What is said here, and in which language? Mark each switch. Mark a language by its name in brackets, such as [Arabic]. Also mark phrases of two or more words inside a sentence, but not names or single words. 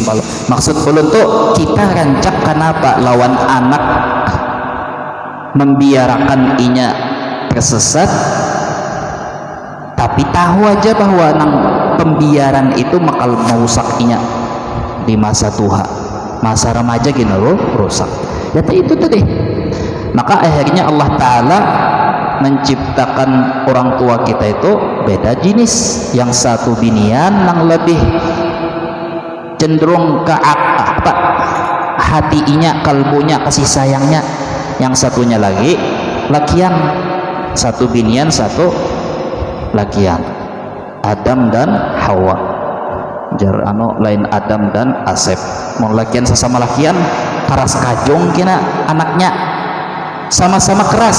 [Banjar] Maksud ulun tuh kita rancak kenapa lawan anak membiarkan inya tersesat, tapi tahu aja bahwa nang pembiaran itu bakal merusak inya di masa tua, masa remaja gini loh, rusak. [Indonesian] Ya itu tadi. Maka akhirnya Allah Ta'ala menciptakan orang tua kita itu beda jenis. [Banjar] Yang satu binian yang lebih cenderung ke hatinya, kalbunya, kasih sayangnya. Yang satunya lagi lakian, satu binian, satu lakian. Adam dan Hawa, jar lain Adam dan Asep. Mau lakian sesama lakian keras kajong kina anaknya, sama-sama keras.